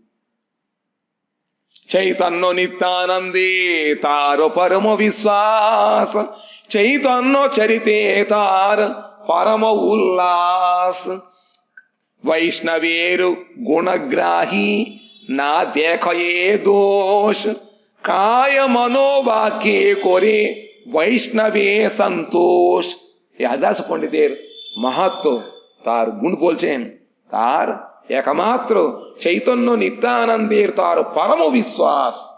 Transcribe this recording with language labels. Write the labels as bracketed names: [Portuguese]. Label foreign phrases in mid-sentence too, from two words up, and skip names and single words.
[Bangla] চৈতন্য নিত্যানন্দে তার পরম বিশ্বাস, চৈতন্য চরিতে তার পরম উল্লাস, বৈষ্ণবের গুণগ্রাহী না দেখে দোষ, কায় মনোবাক্যে করে বৈষ্ণবে সন্তোষ। এই হরিদাস পণ্ডিতের মাহাত্ম, তার গুণ বলছেন, তার একমাত্র চৈতন্য নিত্যানন্দের তার পরম বিশ্বাস।